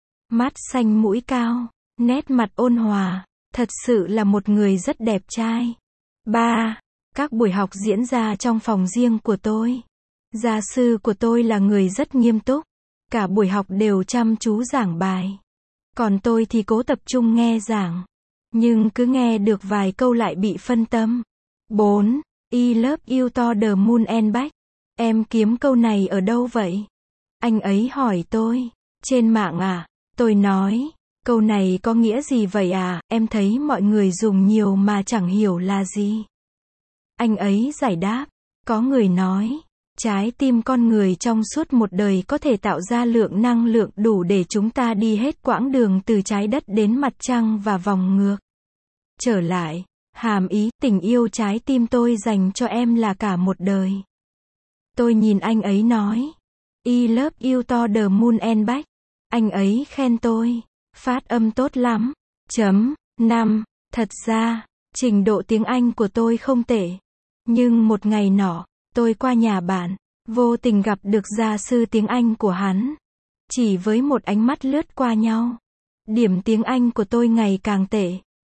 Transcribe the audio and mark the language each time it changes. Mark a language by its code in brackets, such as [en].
[vi] Mắt xanh mũi cao, nét mặt ôn hòa, thật sự là một người rất đẹp trai. 3. Các buổi học diễn ra trong phòng riêng của tôi. Gia sư của tôi là người rất nghiêm túc, cả buổi học đều chăm chú giảng bài. Còn tôi thì cố tập trung nghe giảng, nhưng cứ nghe được vài câu lại bị phân tâm. 4. [en] I love you to the moon and back. [vi] Em kiếm câu này ở đâu vậy? Anh ấy hỏi tôi. Trên mạng à? Tôi nói. Câu này có nghĩa gì vậy à? Em thấy mọi người dùng nhiều mà chẳng hiểu là gì. Anh ấy giải đáp. Có người nói. Trái tim con người trong suốt một đời có thể tạo ra lượng năng lượng đủ để chúng ta đi hết quãng đường từ trái đất đến mặt trăng và vòng ngược. Trở lại, hàm ý tình yêu trái tim tôi dành cho em là cả một đời. Tôi nhìn anh ấy nói. [en] I love you to the moon and back. [vi] Anh ấy khen tôi. Phát âm tốt lắm. Chấm. 5. Thật ra, trình độ tiếng Anh của tôi không tệ. Nhưng một ngày nọ, tôi qua nhà bạn, vô tình gặp được gia sư tiếng Anh của hắn. Chỉ với một ánh mắt lướt qua nhau, điểm tiếng Anh của tôi ngày càng tệ.